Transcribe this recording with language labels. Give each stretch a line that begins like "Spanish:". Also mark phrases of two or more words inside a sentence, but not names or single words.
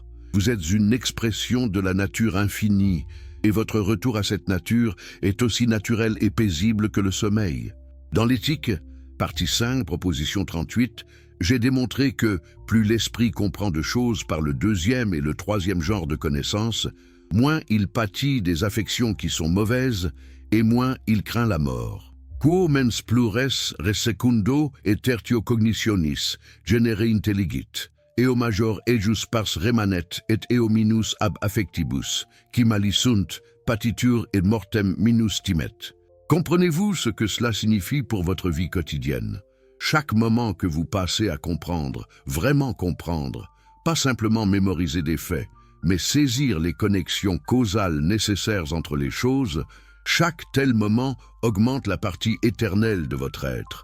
French: Vous êtes une expression de la nature infinie, et votre retour à cette nature est aussi naturel et paisible que le sommeil. Dans l'éthique, partie 5, proposition 38, j'ai démontré que plus l'esprit comprend de choses par le deuxième et le troisième genre de connaissances, moins il pâtit des affections qui sont mauvaises et moins il craint la mort.
Latin: Quo mens plures resecundo et tertio cognitionis genere intelligit, eo major ejus pars remanet et eo minus ab affectibus, qui malisunt, patitur et mortem minus timet.
French: Comprenez-vous ce que cela signifie pour votre vie quotidienne? Chaque moment que vous passez à comprendre, vraiment comprendre, pas simplement mémoriser des faits, mais saisir les connexions causales nécessaires entre les choses, chaque tel moment augmente la partie éternelle de votre être.